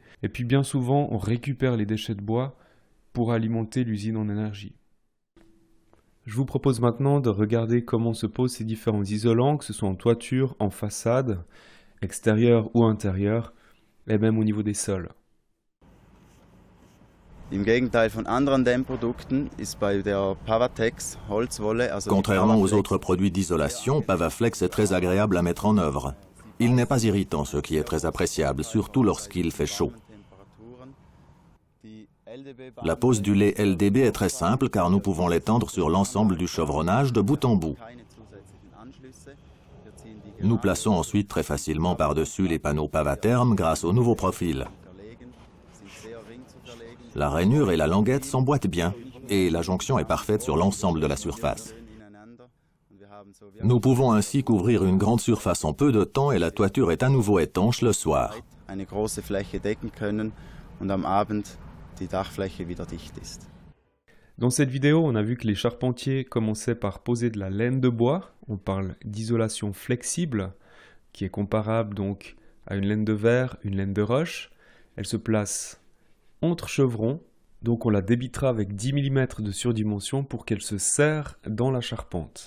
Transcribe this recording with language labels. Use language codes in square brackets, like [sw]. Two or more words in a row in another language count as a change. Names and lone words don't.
[fr] Et puis bien souvent, on récupère les déchets de bois pour alimenter l'usine en énergie. Je vous propose maintenant de regarder comment se posent ces différents isolants, que ce soit en toiture, en façade, extérieur ou intérieur, et même au niveau des sols. [de] Im Gegenteil von anderen Dämmprodukten ist bei der Pavatex Holzwolle, also [fr] Contrairement aux autres produits d'isolation, Pavaflex est très agréable à mettre en œuvre. Il n'est pas irritant, ce qui est très appréciable, surtout lorsqu'il fait chaud. La pose du lait LDB est très simple car nous pouvons l'étendre sur l'ensemble du chevronnage de bout en bout. Nous plaçons ensuite très facilement par-dessus les panneaux Pavatherm grâce au nouveau profil. La rainure et la languette s'emboîtent bien et la jonction est parfaite sur l'ensemble de la surface. Nous pouvons ainsi couvrir une grande surface en peu de temps et la toiture est à nouveau étanche le soir. [de] Eine große Fläche decken können und am Abend die Dachfläche wieder dicht ist. [fr] Dans cette vidéo, on a vu que les charpentiers commençaient par poser de la laine de bois. On parle d'isolation flexible, qui est comparable donc à une laine de verre, une laine de roche. Elle se place entre chevrons, donc on la débitera avec 10 mm de surdimension pour qu'elle se serre dans la charpente.